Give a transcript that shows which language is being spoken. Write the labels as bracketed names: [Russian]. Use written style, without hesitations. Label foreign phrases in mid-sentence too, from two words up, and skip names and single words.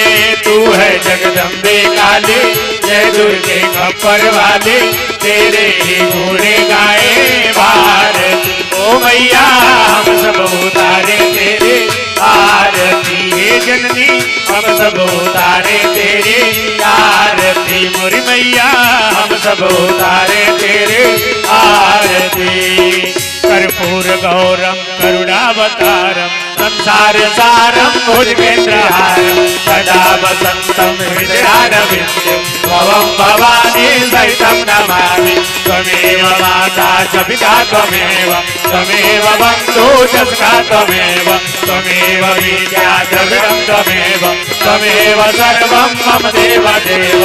[Hindi] तू है जगदम्बे काली, जय दुर्गे खप्पर वाली, तेरे ही गुण गाए भारती। ओ मैया हम सब उतारे तेरे आरती। हे जननी हम सब उतारे तेरे आरती। मोरी मैया हम सब उतारे तेरे आरती। [Sanskrit] कर्पूर गौरम करुणावतारम, संसार सारम भुजगेन्द्रहारम, सदा वसंतम हृदयारविंदम, भवं भवानी सहितं नमामि। त्वमेव माता च पिता त्वमेव, त्वमेव बन्धु च सखा त्वमेव, त्वमेव विद्या द्रविणं त्वमेव, त्वमेव सर्वं मम देव देव,